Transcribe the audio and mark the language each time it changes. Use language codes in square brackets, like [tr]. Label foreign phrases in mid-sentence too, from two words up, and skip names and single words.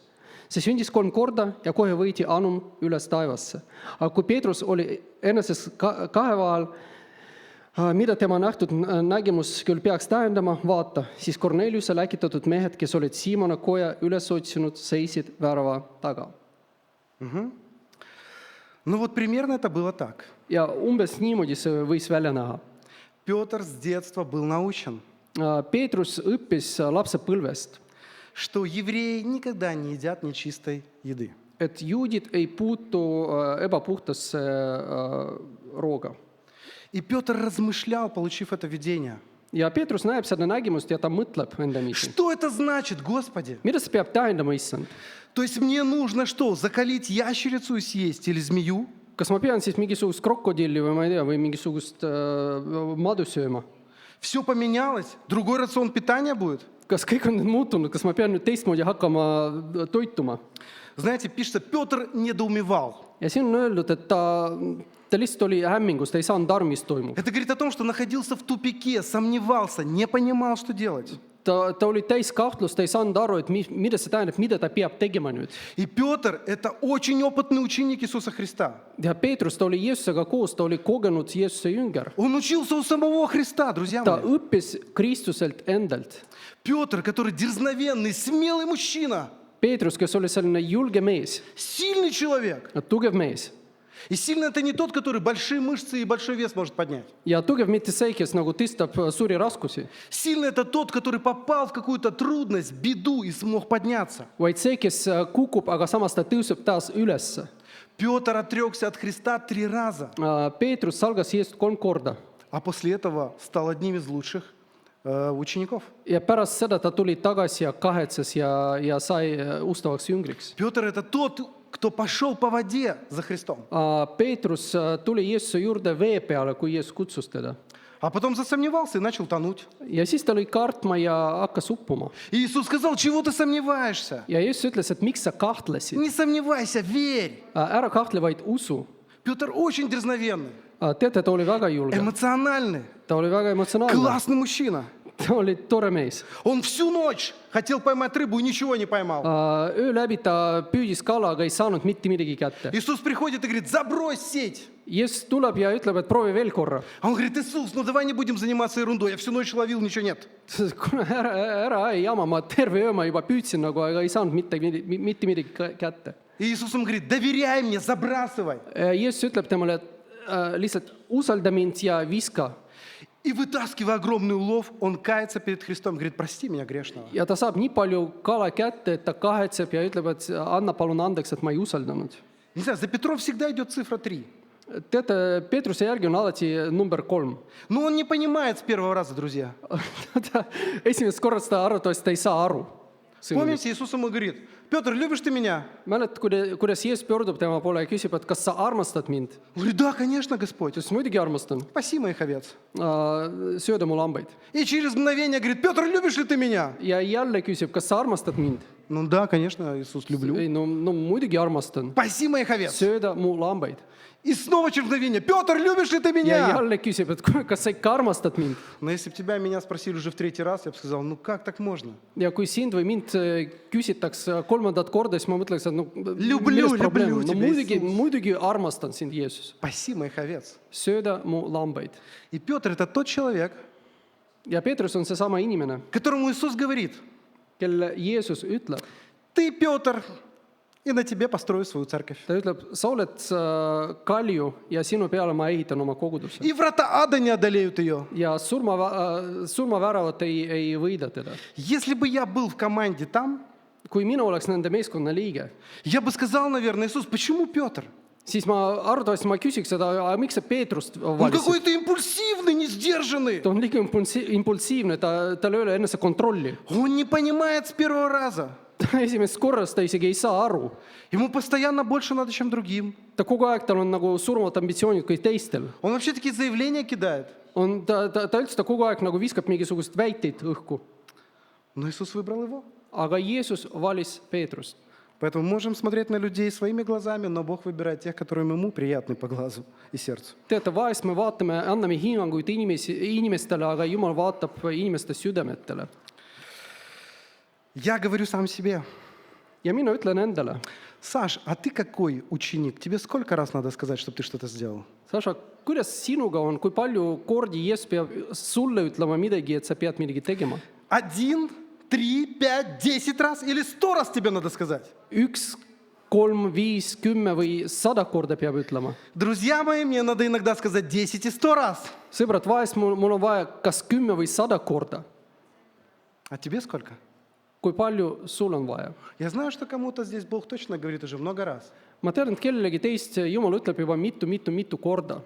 [et] See sündis 3 korda ja kohe võeti anum üles taevasse. Aga kui Peetrus oli eneses kahe vahel, mida tema nähtud nägemus küll peaks tähendama, vaata, siis Korneliuse läkitatud mehed, kes olid Siimona koja üles otsinud, seisid värava taga. [ru] Ну вот примерно это было так. [et] Ja umbes niimoodi see võis välja näha. [ru] Петр с детства был научен, [et] Peetrus õppis lapsepõlvest, [ru] что евреи никогда не едят нечистой еды. [et] et juudid ei puutu ebapuhtasse rooga. [ru] И Петр размышлял, получив это видение. [et] Ja Peetrus näeb seda nägemust ja ta mõtleb endamisi. [ru] Что это значит, Господи? [et] Mida see peab tähendama, issand? [ru] То есть мне нужно что, закалить ящерицу и съесть или змею? [et] kas ma pean siis mingisugust krokodilli või ma ei tea, või mingisugust madu sööma? [ru] Все поменялось? Другой рацион питания будет? [et] Kas kõik on nüüd muutunud, kas ma pean nüüd teistmoodi hakkama toituma? [ru] Знаете, пишется, Петр недоумевал. [et] Ja siin on öeldud, et ta lihtsalt oli hämmingus, ta ei saanud aru, mis toimub. [ru] Это говорит о том, что находился в тупике, сомневался, не понимал, что делать. [et] Ta oli täis kahtlust, ta ei saanud aru, et mida see tähendab, mida ta peab tegema nüüd. [ru] И Петр – это очень опытный ученик Иисуса Христа. [et] Ja Peetrus, ta oli Jeesusega koos, ta oli kogenud Jeesuse jünger. [ru] Он учился у самого Христа, друзья [et] Ta [ru] мои. [et] õppis Kristuselt endalt. [ru] Петр, который дерзновенный, смелый мужчина, [et] Peetrus, kes oli selline julge mees, [ru] сильный человек. [et] tugev mees. [ru] И сильный – это не тот, который большие мышцы и большой вес может поднять. [et] Ja tugev mitte see, kes nagu tõstab suuri raskusi, [ru] Сильный – это тот, который попал в какую-то трудность, беду и смог подняться. [et] vaid see, kes kukub, aga samas ta tõuseb taas ülesse. [ru] Петр отрекся от Христа 3 раза, [et] Peetrus salgas Jeesust 3 korda [ru] а после этого стал одним из лучших учеников. [et] ja pärast seda ta tuli tagasi ja kahetses ja sai ustavaks jüngriks. [ru] Петр – это тот, кто пошел по воде за Христом, [et] Peetrus tuli Jeesuse juurde vee peale, kui Jeesus kutsus teda. [ru] а потом засомневался и начал тонуть. [et] Ja siis ta lõi kartma ja hakkas uppuma. [ru] И Иисус сказал, чего ты сомневаешься? [et] Ja Jeesus ütles, et miks sa kahtlesid? [ru] Не сомневайся, верь. [et] Ära kahtle, vaid usu. [ru] Петр очень дерзновенный, [et] Teate, ta oli väga julge. [ru] эмоциональный, [et] Ta oli väga emotsionaalne. [ru] классный мужчина. [et] Ta oli tore mees. [ru] Он всю ночь хотел поймать рыбу и ничего не поймал. [et] Öö läbi ta püüdis kala, aga ei saanud mitte midagi kätte. [ru] Иисус приходит и говорит, забрось сеть. [et] Jeesus tuleb ja ütleb, et proovi veel korra. [ru] А он говорит, Иисус, ну давай не будем заниматься ерундой, я всю ночь ловил, ничего нет. [et] Kuule, ära ei jama, ma terve öö ma juba püüdsin nagu, aga ei saanud mitte midagi kätte. [ru] И Иисус ему говорит, доверяй мне, забрасывай. [et] Jeesus ütleb temale, et lihtsalt usalda mind ja viska. [ru] И вытаскивая огромный улов, он кается перед Христом, говорит, прости меня грешного. [et] Ja ta saab nii palju kala kätte, et ta kahetseb ja ütleb, et anna palun andeks, et ma ei usaldanud. [ru] Не знаю, за Петром всегда идет цифра 3. [et] Teate, Peetruse järgi on alati number 3. [ru] Но он не понимает с первого раза, друзья. [et] Esimest korrast ta arvatavasti ta ei saa aru. [ru] Помните, Иисус ему говорит, Петр, любишь ты меня? [et] Mäletad, kuidas Jeesus pöördub tema poole ja küsib, et kas sa armastad mind? [ru] Он говорит, да, конечно, Господь. [et] Ta ütles, muidugi armastan. [ru] Спаси моих овец. [et] Sööda mu lambaid. [ru] И через мгновение говорит, Петр, любишь ли ты меня? [et] Ja jälle küsib, kas sa armastad mind? [ru] Ну да, конечно, Иисус, люблю. [et] Ei, no muidugi armastan. [ru] Спаси моих овец. [et] Sööda mu lambaid. [ru] И снова через мгновение, Петр, любишь ли ты [et] Ja [ru] меня? [et] jälle küsib, et kas sa ikka armastad mind? [ru] Но если бы тебя меня спросили уже в 3-й раз, я бы сказал, ну как так можно? [et] Ja kui sind või mind küsitaks 3. korda, siis ma mõtleks, et no [ru] Люблю [et] no [ru] тебя, [et] muidugi armastan sind, Jeesus. [ru] Спаси моих овец. [et] Sööda mu lambaid. [ru] И Петр – это тот человек, [et] Ja Peetrus on seesama inimene, [ru] которому Иисус говорит, [et] kelle Jeesus ütleb, [ru] ты, Петр, и на тебе построю свою церковь. [et] ta ütleb, sa oled kalju ja sinu peale ma ehitan oma koguduse. [ru] И врата ада не одолеют ее. [et] Ja surmaväravat ei võida teda. [ru] Если бы я был в команде там, [et] Kui mina oleks nende meeskonna liige, [ru] я бы сказал, наверное, Иисус, почему Петр? [et] siis ma arvatavasti ma küsiks seda, aga miks sa Peetrust [ru] Он [et] valisid? [ru] какой-то импульсивный, не сдержанный. [et] Ta on liiga impulsiivne, tal ei ole enese kontrolli. [ru] Он не понимает с первого раза. [et] Esimest korrast ta isegi ei saa aru. [ru] Ему постоянно больше надо, чем другим. [et] Ta kogu aeg, tal on nagu surmavad ambitsioonid kui teistel. [ru] Он вообще такие заявления кидает. [et] Ta kogu aeg nagu viskab mingisugust väiteid õhku. [ru] Но Иисус выбрал его. [et] Aga Jeesus valis Peetrust. [ru] Поэтому можем смотреть на людей своими глазами, но Бог выбирает тех, которые ему приятны по глазу и сердцу. [et] Teate, vahest me vaatame, anname hinnanguid inimestele, aga Jumal vaatab inimeste südametele. [ru] Я говорю сам себе, [et] Ja mina ütlen endale, [ru] Саш, а ты какой ученик? Тебе сколько раз надо сказать, чтобы ты что-то сделал? [et] Saša, kuidas sinuga on, kui palju kordi Jeesus peab sulle ütlema midagi, et sa pead midagi tegema? [ru] 1, 3, 5, 10 раз или 100 раз тебе надо сказать? [et] 1, 3, 5, 10 või 100 korda peab ütlema. [ru] Друзья мои, мне надо иногда сказать 10 и 100 раз. [et] Sõbrad, vahest mul on vaja kas 10 või 100 korda. [ru] А тебе сколько? [et] kui palju sul on vaja. [ru] Я знаю, что кому-то здесь Бог точно говорит уже много раз. [et] Ma tean, et kellelegi teist Jumal ütleb juba mitu korda.